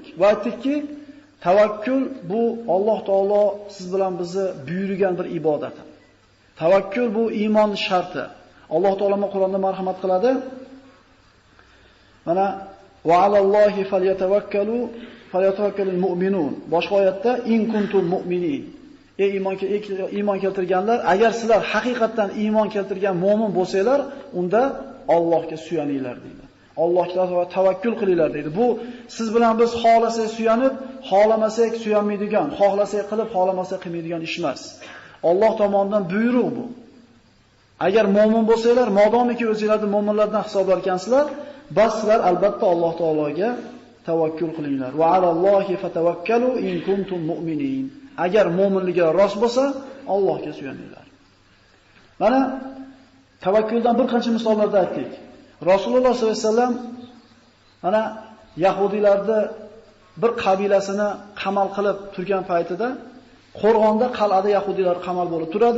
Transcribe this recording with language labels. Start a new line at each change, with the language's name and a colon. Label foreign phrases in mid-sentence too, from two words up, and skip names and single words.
Uzbek: Va aytdikki, tavakkul bu Alloh taolo siz bilan bizni buyurgan bir ibodat. Tavakkul bu iymon sharti. Alloh taolo Qur'onda marhamat qiladi.
Arabic: Mana وعلى الله فليتوكل المؤمنون.
Uzbek: Boshqa oyatda
Arabic: إن كنتم مؤمنين.
Uzbek: Ey iymon keltirganlar, agar sizlar haqiqatan iymon keltirgan mu'min bo'lsanglar, unda Allohga suyaninglar deydi. Allohga tavakkul qilinglar deydi. Bu siz bilan biz xohlasak suyanib, xohlamasak suyanmaydigan, xohlasak qilib, xohlamasak qilmaydigan ish emas. Alloh tomonidan buyruq bu. Agar mu'min bo'lsanglar, modomiki o'zingizlarni mu'minlardan hisoblar ekansizlar, bas sizlar albatta Alloh taologa tavakkul qilinglar.
Arabic: وعلى الله فتوكلوا إن كنتم مؤمنين.
Uzbek: Agar mu'minligi rost bo'lsa, Allohga suyaninglar. Mana tavakkuldan bir qancha misollarda aytdik. Rasululloh
Arabic: صلى الله عليه وسلم
Uzbek: mana yahudiylarni bir qabilasini qamal qilib turgan paytida qo'rg'onda qal'ada yahudiylar qamal bo'lib turadi.